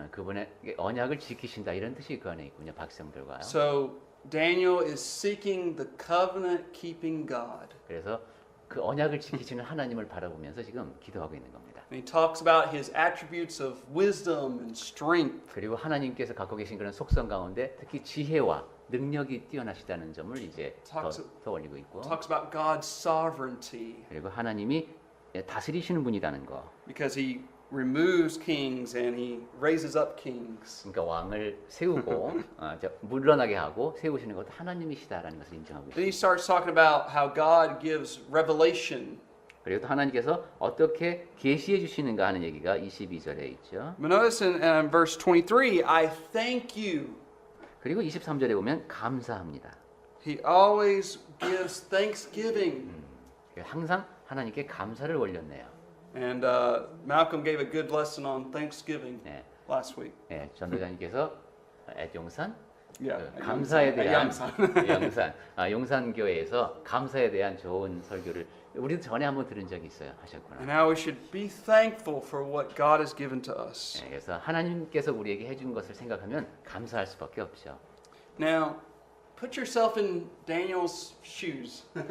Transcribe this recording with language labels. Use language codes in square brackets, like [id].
[ko] 그분의 언약을 지키신다 이런 뜻이 그 안에 있군요. 백성들과요. [en] So Daniel is seeking the covenant-keeping God. [ko] 그래서 그 언약을 지키시는 하나님을 바라보면서 지금 기도하고 있는 겁니다. [en] And he talks about His attributes of wisdom and strength. [ko] 그리고 하나님께서 갖고 계신 그런 속성 가운데 특히 지혜와 능력이 뛰어나시다는 점을 이제 더 올리고 있고. [en] Talks about God's sovereignty. [ko] 그리고 하나님이 다스리시는 분이라는 거. [en] Because He removes kings and He raises up kings. [ko] 그러니까 왕을 세우고 물러나게 하고 세우시는 것도 하나님이시다라는 것을 인정하고 [en] Then he [ko] 있습니다. [en] starts talking about how God gives revelation. [ko] 그리고 또 하나님께서 어떻게 계시해 주시는가 하는 얘기가 22절에 있죠. [en] But notice in verse 23, I thank you [ko] 그리고 23절에 보면 감사합니다. [en] He always gives thanksgiving. [ko] 항상 하나님께 감사를 올렸네요. [en] And Malcolm gave a good lesson on Thanksgiving [ko] 네, [en] last week. [ko] 네, 전도자님께서 용산 [en] Yeah, [ko] 감사에 대한 [en] Yongsan. [ko] 용산 용산교회에서 감사에 대한 좋은 설교를 우리도 전에 한번 들은 적이 있어요. 하셨구나. [en] And how we should be thankful for what God has given to us. [ko] 네, 그래서 하나님께서 우리에게 해준 것을 생각하면 감사할 수밖에 없죠. [en] Now, put yourself in Daniel's shoes.